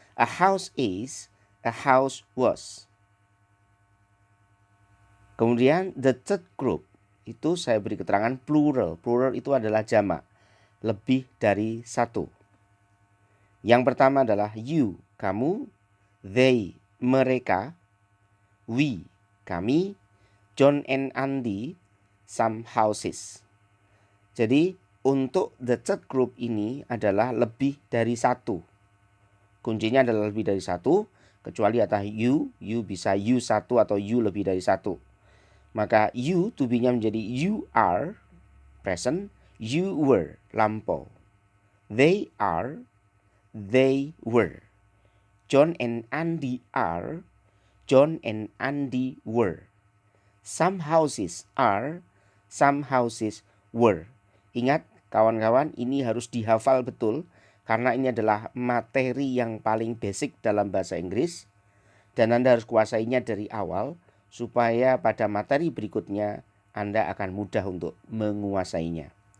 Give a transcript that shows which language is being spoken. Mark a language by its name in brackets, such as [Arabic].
[English] A house is, a house was. [Indonesian] Kemudian [English] the third group, [Indonesian] itu saya beri keterangan plural. Plural itu adalah jamak, lebih dari satu. Yang pertama adalah you, kamu. They, mereka. We, kami. [English] John and Andy, some houses. [Indonesian] Jadi untuk [English] the third group [Indonesian] ini adalah lebih dari satu. Kuncinya adalah lebih dari satu, kecuali ada you bisa you satu atau you lebih dari satu. Maka you, to be-nya menjadi [English] you are, [Indonesian] present. [English] You were, lampau. They are, they were. John and Andy are, John and Andy were. Some houses are, some houses were. [Indonesian] Ingat kawan-kawan, ini harus dihafal betul karena ini adalah materi yang paling basic dalam bahasa Inggris dan Anda harus kuasainya dari awal supaya pada materi berikutnya Anda akan mudah untuk menguasainya.